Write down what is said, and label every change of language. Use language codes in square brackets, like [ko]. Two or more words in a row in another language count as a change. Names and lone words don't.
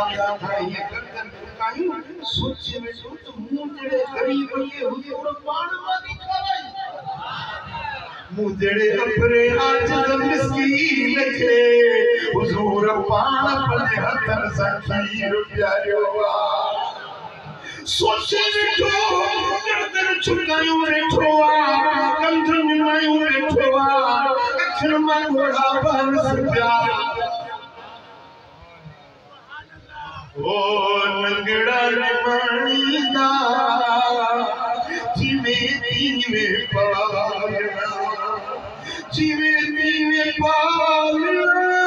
[sd] आहे सोचे वेठो त मूं जहिड़े ग़रीब खे हुजूर पाण वारी खाराई मूं जहिड़े अफरे आजिज़ मिस्कीन खे हुजूर पाण पंहिंजे हथनि सां खीर पियारियो आहे सोचे वेठो गर्दन झुकायूं वेठो आहे कंधूं निमायूं वेठो आहे अखियुनि मां ॻोढ़ा बहन पिया ओ नंगड़ा निमाणींदा जिवें तीवें पालना जिवें तीवें पालना